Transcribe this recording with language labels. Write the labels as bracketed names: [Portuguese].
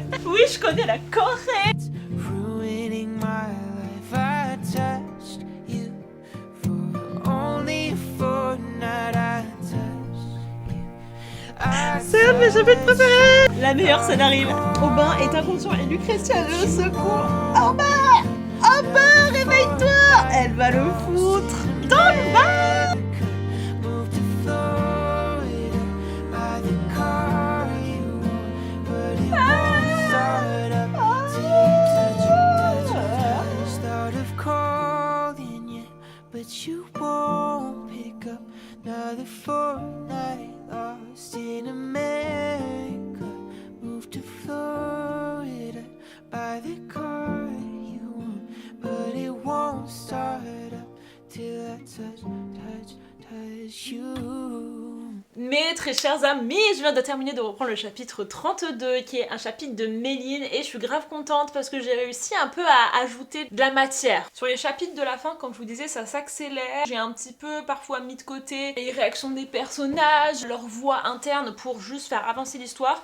[French] Oui, je connais la correcte. [English] ruining my life. I touched you for only a fortnight. I touched you. [French] C'est un de mes chapitres préférés. La meilleure scène arrive. Aubin est inconscient et Lucrezia le secours. Aubin, Aubin, réveille-toi. Elle va le foutre dans le bain. [English] Moved to Florida by the car you want, but it won't start up till you touch. Thought of calling you, but you won't pick up. Another fortnight lost in America. Moved to Florida by the car you want, but it won't start up till I touch you. [French] Mes très chers amis, je viens de terminer de reprendre le chapitre 32 qui est un chapitre de Méline et je suis grave contente parce que j'ai réussi un peu à ajouter de la matière. Sur les chapitres de la fin, comme je vous disais, ça s'accélère. J'ai un petit peu parfois mis de côté les réactions des personnages, leur voix interne pour juste faire avancer l'histoire.